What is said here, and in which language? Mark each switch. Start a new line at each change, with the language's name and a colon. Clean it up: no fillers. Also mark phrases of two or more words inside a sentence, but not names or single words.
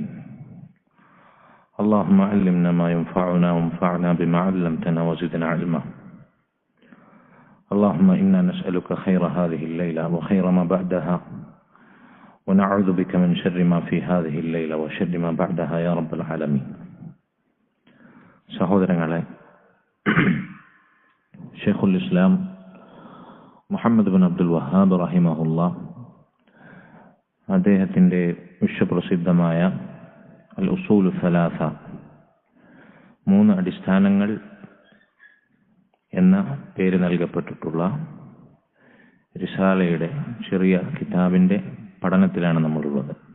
Arabic: اللهم علمنا ما ينفعنا وانفعنا بما علمتنا وزدنا علما. اللهم إنا نسألك خير هذه الليلة وخير ما بعدها، ونعوذ بك من شر ما في هذه الليلة وشر ما بعدها يا رب العالمين.
Malayalam: സഹോദരങ്ങളെ, ഷെയ്ഖുൽ ഇസ്ലാം മുഹമ്മദ് ബിൻ അബ്ദുൽ വഹാബ് റഹിമഹുല്ലാ അദ്ദേഹത്തിൻ്റെ വിശ്വപ്രസിദ്ധമായ അൽ ഉസൂലു സലാസ, മൂന്ന് അടിസ്ഥാനങ്ങൾ എന്ന പേര് നൽകപ്പെട്ടിട്ടുള്ള റിസാലയുടെ ചെറിയ കിതാബിൻ്റെ പഠനത്തിലാണ് നമ്മളുള്ളത്.